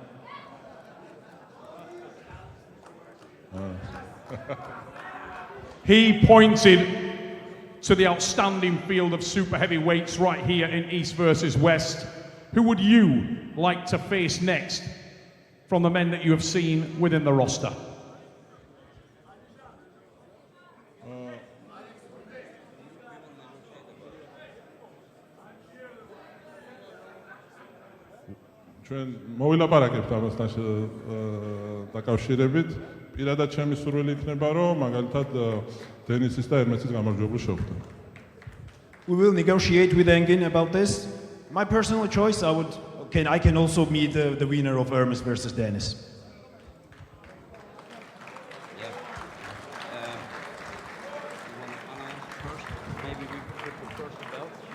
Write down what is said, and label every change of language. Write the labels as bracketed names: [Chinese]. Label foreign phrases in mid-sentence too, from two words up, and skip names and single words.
[English] He pointed to the outstanding field of super heavyweights right here in East versus West. Who would you like to face next from the men that you have seen within the roster? [Georgian] ჩვენ მოვილაპარაკებთ ამასთან დაკავშირებით. პირადად ჩემი სურვილი იქნება, რომ მაგალითად დენისის და ერმესის გამარჯვებული შევხვდე. [English] We will negotiate with Engin about this. My personal choice, I would I can also meet the winner of Hermes versus Dennis. Yeah. You want to announce first? Maybe we put first the belt.